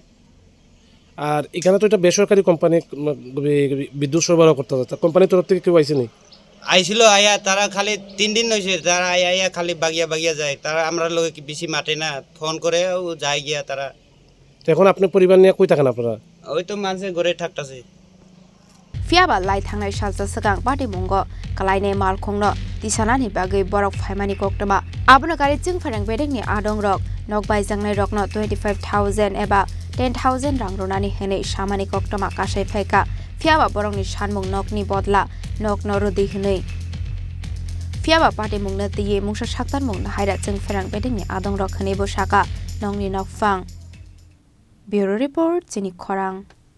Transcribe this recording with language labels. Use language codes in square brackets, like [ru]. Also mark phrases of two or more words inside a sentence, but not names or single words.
[bn] আর এখানে তো এটা বেসরকারি কোম্পানি বিদ্যুৎ সরবরাহ করতে হবে কোম্পানির তরফ থেকে কেউ আইছে নি আইছিল আয়া তারা খালি 3 দিন হইছে তারা আয়া খালি বাগিয়া যায় তারা আমরা লোকে বেশি মাঠে না ফোন করে ও যায় গিয়া তারা এখন আপনি পরিবার নিয়ে কই থাকেন আপনারা ওই তো মানুষের ঘরে থাকতাছে [trp] Fiaba Laithangnai Shalsa Sagang Padimungo Kwlaikha Malkhungno Tisanani Bagai Borok Phaimani Koktama Abuna Gari ChwngpherangBedekni Adong Rok Nokbai Jangnai Rokno 25,000 eba 10,000 rang ronani hene Shamani Koktama Kasai Phaika Fiaba Borokni Shanmung Nokni Bodla Nokno Rodi Hinei Fiaba Padimungna Tiye Mungsa Shaktan Mung Haira ChwngpherangBedekni Adong Rok Hene Bosaka Nongni Nokfang [en] Bureau Report [trp] Chini Khorang